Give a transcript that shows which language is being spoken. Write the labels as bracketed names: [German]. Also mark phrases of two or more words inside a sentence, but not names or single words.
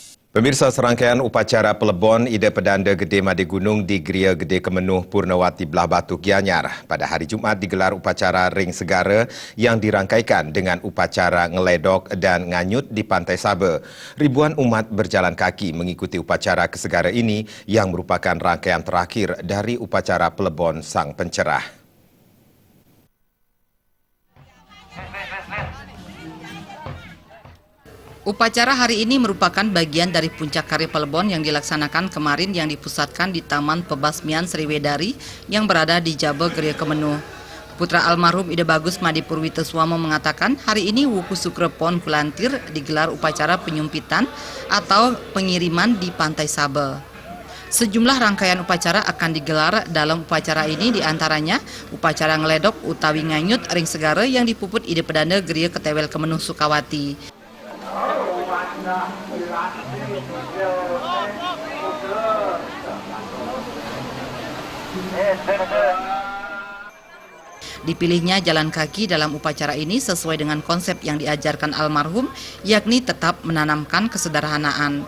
[Indonesian] Pemirsa, serangkaian upacara pelebon Ida Pedanda Gede Made Gunung di Geria Gede Kemenuh Purnawati Belah Batu Gianyar. Pada hari Jumat digelar upacara Ring Segara yang dirangkaikan dengan upacara ngeledok dan nganyut di Pantai Sabe. Ribuan umat berjalan kaki mengikuti upacara kesegara ini yang merupakan rangkaian terakhir dari upacara pelebon Sang Pencerah. Upacara hari ini merupakan bagian dari puncak Kari Pelebon yang dilaksanakan kemarin yang dipusatkan di Taman Pebasmian Sriwedari yang berada di Jabe Geria Kemenuh. Putra almarhum Ida Bagus Made Purwiteswamo mengatakan hari ini Wuku Sukrepon Kulantir digelar upacara penyumpitan atau pengiriman di Pantai Sabe. Sejumlah rangkaian upacara akan digelar dalam upacara ini, diantaranya upacara ngeledok utawi nganyut Ring Segara yang dipuput Ida Pedanda Geria Ketewel Kemenuh Sukawati. Dipilihnya jalan kaki dalam upacara ini sesuai dengan konsep yang diajarkan almarhum, yakni tetap menanamkan kesederhanaan.